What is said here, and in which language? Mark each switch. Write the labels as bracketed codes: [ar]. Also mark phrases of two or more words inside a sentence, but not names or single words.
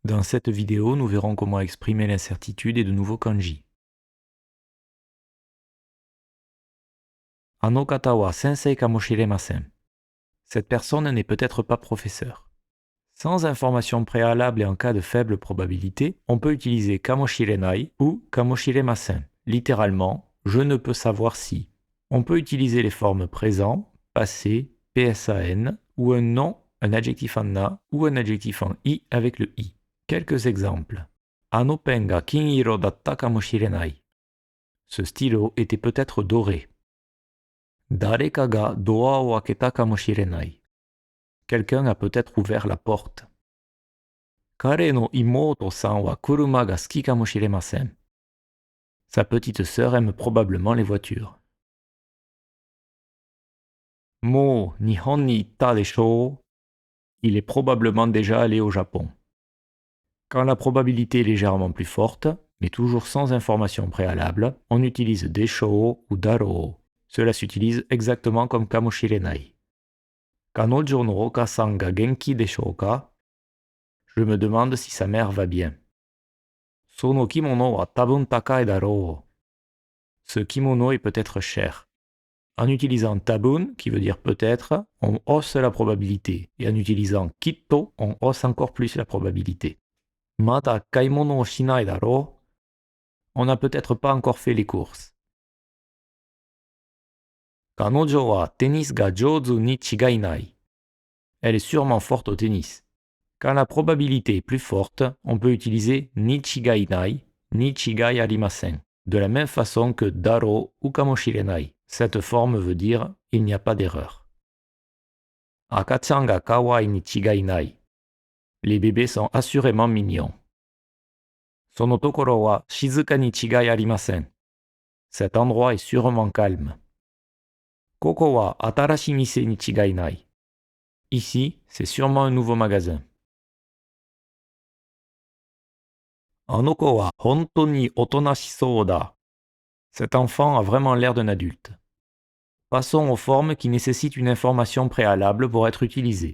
[fr] cette vidéo, nous verrons comment exprimer l'incertitude et de nouveaux kanji. [ja] あの方は先生かもしれません. [fr] Cette personne n'est peut-être pas professeur. Sans information préalable et en cas de faible probabilité, on peut utiliser kamoshirenai ou kamoshiremasen. Littéralement, je ne peux savoir si. On peut utiliser les formes présent, passé, PSAN ou un nom, un adjectif en na ou un adjectif en i avec le i. Quelques exemples. [ja] あのペンが金色だったかもしれない. [fr] Ce stylo était peut-être doré. [ja] 誰かがドアを開けたかもしれない. [fr] Quelqu'un a peut-être ouvert la porte. [ja] 彼の妹さんは車が好きかもしれません. [fr] Sa petite sœur aime probablement les voitures. [ja] もう日本に行ったでしょう. [fr] Il est probablement déjà allé au Japon. Quand la probabilité est légèrement plus forte, mais toujours sans information préalable, on utilise desho ou daro. Cela s'utilise exactement comme kamoshirenai. [ja] 彼女のお母さんが元気でしょうか? [fr] Je me demande si sa mère va bien. [ja] その着物はたぶん高いだろう. [fr] Ce kimono est peut-être cher. En utilisant tabun, qui veut dire peut-être, on hausse la probabilité. Et en utilisant kitto, on hausse encore plus la probabilité. [ja] また買い物をしないだろう. [fr] On n'a peut-être pas encore fait les courses. [ja] 彼女はテニスが上手に違いない. [fr] Elle est sûrement forte au tennis. Quand la probabilité est plus forte, on peut utiliser [ja] に違いない, に違いありません, [fr] de la même façon que daro ou kamoshirenai. Cette forme veut dire il n'y a pas d'erreur. [ja] 赤ちゃんが可愛いに違いない. [fr] Les bébés sont assurément mignons. [ja] そのところは静かに違いありません. [fr] Cet endroit est sûrement calme. [ja] ここは新しい店に違いない. [fr] Ici, c'est sûrement un nouveau magasin. [ja] あの子は本当に大人しそうだ. [fr] Cet enfant a vraiment l'air d'un adulte. Passons aux formes qui nécessitent une information préalable pour être utilisées.